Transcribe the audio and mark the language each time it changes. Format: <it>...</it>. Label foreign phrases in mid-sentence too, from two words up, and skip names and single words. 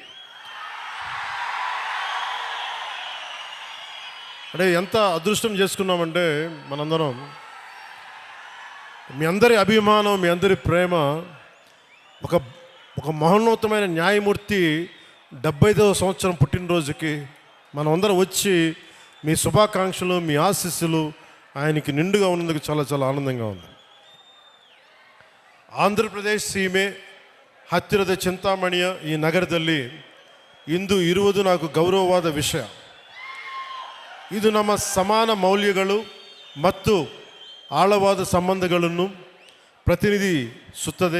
<te>అంటే ఎంత అదృష్టం చేసుకున్నామంటే మనందరం మీ అందరి అభిమానం, మీ అందరి ప్రేమ, ఒక మహోన్నతమైన న్యాయమూర్తి 75వ సంవత్సరం పుట్టినరోజుకి మనం అందరం వచ్చి మీ శుభాకాంక్షలు, మీ ఆశీస్సులు ఆయనకి నిండుగా ఉన్నందుకు చాలా చాలా ಆನಂದಂగా ఉంది.</te> <kn>ಆಂಧ್ರಪ್ರದೇಶ ಸೀಮೆ ಹತ್ತಿರದ చింతామಣಿಯ ಈ ನಗರದಲ್ಲಿ ಇಂದು ಇರುವುದು నాకు ಗೌರವವಾದ ವಿಷಯ. ಇದು ನಮ್ಮ ಸಮಾನ ಮೌಲ್ಯಗಳು ಮತ್ತು ಆಳವಾದ ಸಂಬಂಧಗಳನ್ನು ಪ್ರತಿನಿಧಿಸುತ್ತದೆ.</kn>